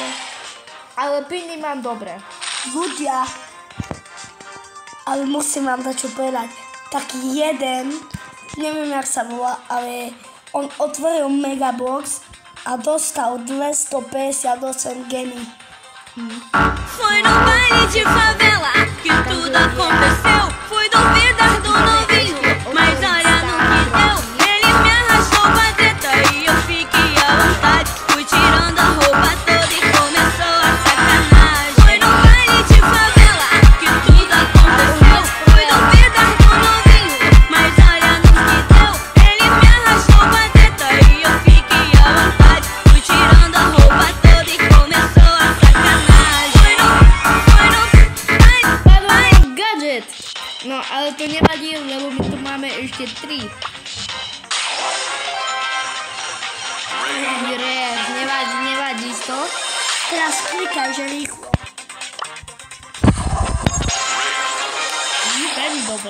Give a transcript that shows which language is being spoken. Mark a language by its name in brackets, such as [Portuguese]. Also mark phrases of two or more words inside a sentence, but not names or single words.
[Slovak] ale piny mám dobré. ľudia, ale musím vám to čo povedať, taký jeden, neviem jak sa volá, ale on otvoril megabox a dostal 258 gemy. [Portuguese] Foi no baile de favela que tudo aconteceu. Fui duvidar do novinho, mas olha no que deu. Ele me arrastou pra treta e eu fiquei à vontade. Fui tirando a roupa toda e começou a sacanagem. Foi no baile de favela que tudo aconteceu. Fui duvidar do novinho, mas olha no que deu. Ele me arrastou pra treta e eu fiquei à vontade. Fui tirando a roupa toda e começou a sacanagem. [English] Gadget! [Slovak] No, ale to nevadí, lebo my tu máme ešte 3. Nevadí to. Teraz klikaj, že rýchlo. Veľmi dobré.